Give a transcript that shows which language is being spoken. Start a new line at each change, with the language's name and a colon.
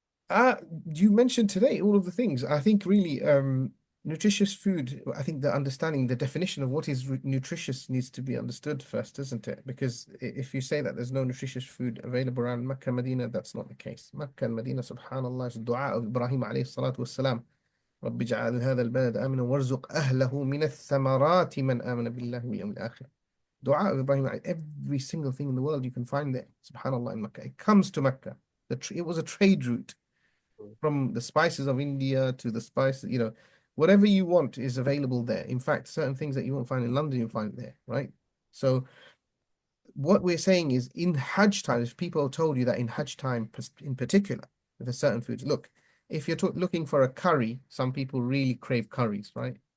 English: Uh, you mentioned today all of the things. I think really nutritious food, I think the understanding, the definition of what is nutritious needs to be understood first, doesn't it? Because if you say that there's no nutritious food available around Mecca, Medina, that's not the case. Mecca and Medina, subhanallah, is the dua of Ibrahim alayhi salatu wassalam.
Arabic: رب اجعل هذا البلد آمنا وارزق أهله من الثمرات من آمن بالله واليوم الآخر.
English: Dua of Ibrahim, every single thing in the world you can find there. Subhanallah in Mecca. It comes to Mecca. It was a trade route from the spices of India to the spices, whatever you want is available there. In fact, certain things that you won't find in London, you'll find there, right? So what we're saying is in Hajj time, if people told you that in Hajj time in particular, with a certain foods, look, if you're looking for a curry, some people really crave curries, right?